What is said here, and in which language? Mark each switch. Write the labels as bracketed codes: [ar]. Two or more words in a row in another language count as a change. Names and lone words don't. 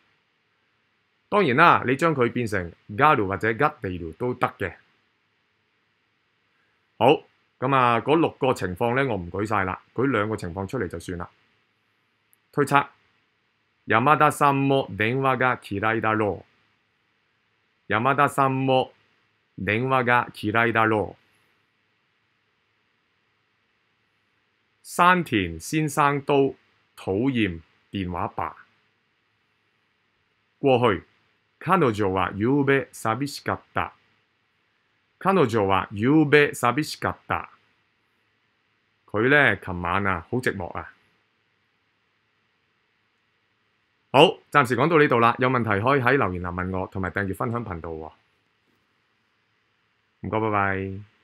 [yue] 當然啦，你將佢變成 garu 或者 gateru 都得嘅。好，咁嗰6個情況咧，我唔舉晒啦，舉2個情況出嚟就算啦。 [ja] 推測，山田さんも電話が嫌いだろう。山田さんも電話が嫌いだろう。 [yue] 山田先生都討厭電話吧。過去， [ja] 彼女はゆうべ寂しかった。彼女はゆうべ寂しかった。 [yue] 佢咧，琴晚好寂寞啊。好，暫時講到呢度啦。有問題可以喺留言欄問我，同埋訂閱分享頻道喎。唔該，拜拜。